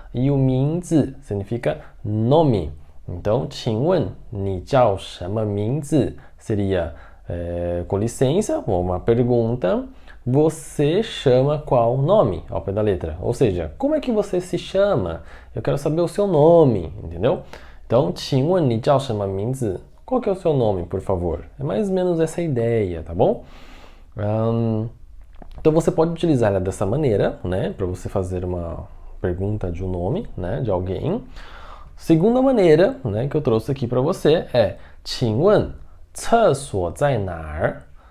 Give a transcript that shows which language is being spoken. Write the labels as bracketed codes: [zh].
[pt] E o 名字 significa nome. Então, [zh] 请问你叫什么名字 [pt] seria com licença, uma pergunta, você chama qual nome ao pé da letra? Ou seja, como é que você se chama? Eu quero saber o seu nome, entendeu? [zh] Então, 请问你叫什么名字? [pt] Qual que é o seu nome, por favor? É mais ou menos essa ideia, tá bom? Então você pode utilizar ela dessa maneira, né, para você fazer uma pergunta de um nome, né, de alguém. Segunda maneira, né, que eu trouxe aqui para você é [zh] 请问厕所在哪儿?